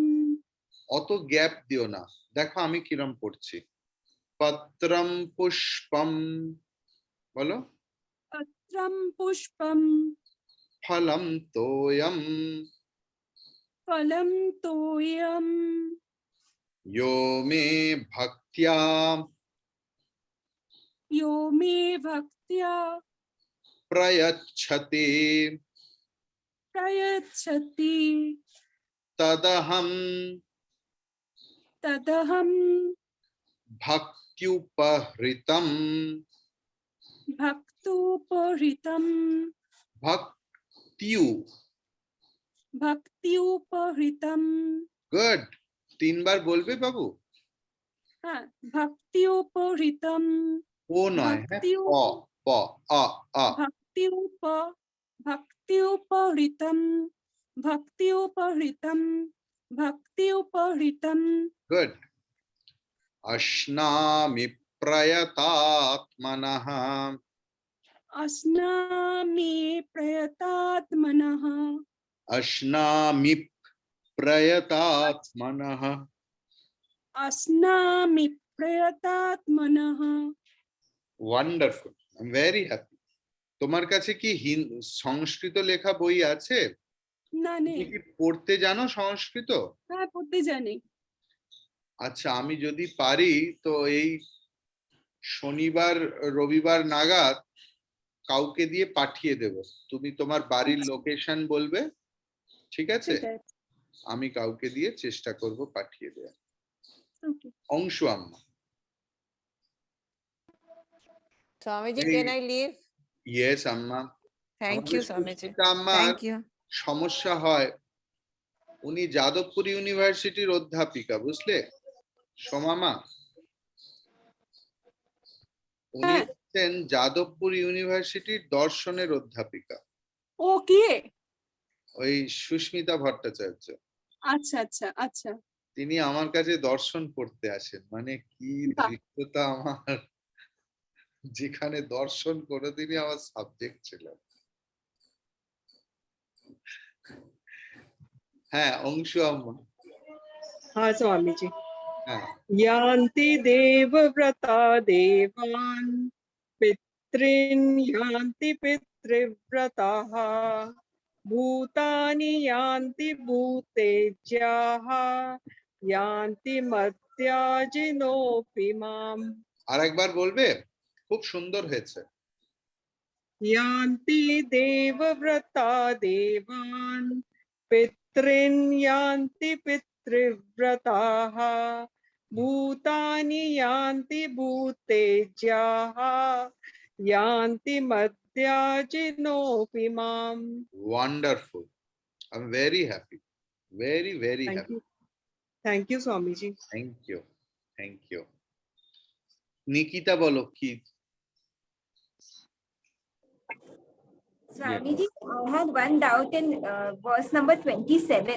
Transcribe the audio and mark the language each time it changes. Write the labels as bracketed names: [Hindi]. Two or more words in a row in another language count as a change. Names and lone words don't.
[Bangla] অত গ্যাপ দিও না, দেখো আমি কিরম পড়ছি। [Sanskrit] পত্রম পুষ্পম, [Bangla] বলো। [Sanskrit] পত্রম পুষ্পম ফলম তোয়ম ফলম তোয়ম। यो मे भक्त्या यो मे भक्त्या प्रयच्छति प्रयच्छति तदहं तदहं भक्त्युपहृतं भक्तुपहृतं भक्त्यु। भक्त्युपहृतं। [Bangla] গুড, 3 বার বলবে বাবু। [Sanskrit] हाँ, भक्त्युपहृतं ओ नय है, प प अ अ। भक्त्युपहृतं भक्त्युपहृतं भक्त्युपहृतं। गुड। अश्नामि प्रयतात्मनः अस्नामि प्रयतात्मनः अश्नामि प्रयतात्मनः अस्नामि प्रयतात्मनः। [English] Wonderful, I am very happy. [Bangla] তোমার কাছে কি সংস্কৃত লেখা বই আছে? না নেই। তুমি কি পড়তে জানো সংস্কৃত? হ্যাঁ, পড়তে জানি। আচ্ছা, আমি যদি পারি তো এই শনিবার রবিবার নাগাদ কাউকে দিয়ে পাঠিয়ে দেব। তুমি তোমার বাড়ির লোকেশন বলবে, ঠিক আছে? আমি কাউকে দিয়ে চেষ্টা করব পাঠিয়ে দেওয়ার। অংশু আম্মা। [English] Swamiji, can I leave? [Bangla] ইয়েস আম্মা। [English] Thank you, Swamiji. [Bangla] আম্মার [English] Thank you. [Bangla] সমস্যা হয়, উনি যাদবপুর ইউনিভার্সিটির অধ্যাপিকা, বুঝলে সোমামা? উনি হচ্ছেন যাদবপুর ইউনিভার্সিটির দর্শনের অধ্যাপিকা। ও কি? ওই সুস্মিতা ভট্টাচার্য। আচ্ছা আচ্ছা আচ্ছা। তিনি আমার কাছে দর্শন পড়তে আসেন, মানে কি দৃশ্যতা আমার, যেখানে দর্শন কোনোদিনই আমার সাবজেক্ট ছিল। হ্যাঁ, অংশু আম্মা। [Hindi] हाँ स्वामी जी। [Bangla] হ্যাঁ। [Sanskrit] यान्ति देवव्रता देवान् पितॄन् यान्ति पितृव्रताः भूतानि यान्ति भूतेज्याः यान्ति मर्त्याजिनोऽपि माम्। [Bangla] আর একবার বলবে, খুব সুন্দর হয়েছে। [Sanskrit] यान्ति देवव्रता देवान् पितॄन् यान्ति पितृव्रताः भूतानि यान्ति भूतेज्याः यान्ति मर्त्याजिनोऽपि माम्। [English] Wonderful. I'm very happy. Very, very happy. Thank you, Swami ji. Thank you. Thank you. [Bangla] নিকিতা বলো কি? [English] Swamiji, I had one doubt in verse number 27.